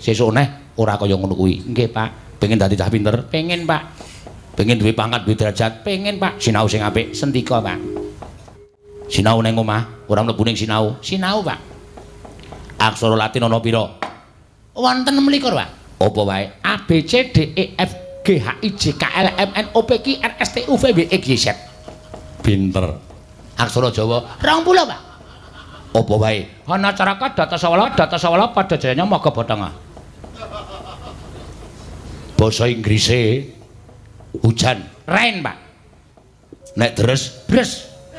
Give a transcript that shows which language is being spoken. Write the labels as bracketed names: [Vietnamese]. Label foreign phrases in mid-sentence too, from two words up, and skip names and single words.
[Javanese] Sesuk neh ora kaya ngono kuwi. Nggih, Pak. Pengen dadi cah pinter? Pengen, Pak. Pengen duwe pangkat, duwe derajat? Pengen, Pak. Sinau sing apik, sendika, Pak. Sinau ning omah, ora mlebu ning sinau. Sinau, Pak. Aksara Latin ana pira? Wonten 26, Pak. Apa wae? A B C D E F G H I J K L M N O P Q R S T U V W X Y Z. Pinter. Aksara Jawa 20, Pak. Apa wae? Ana caraka datasawala pada jayanya maga batanga. Basa Inggrise hujan, rain, Pak. Nek deres, bres.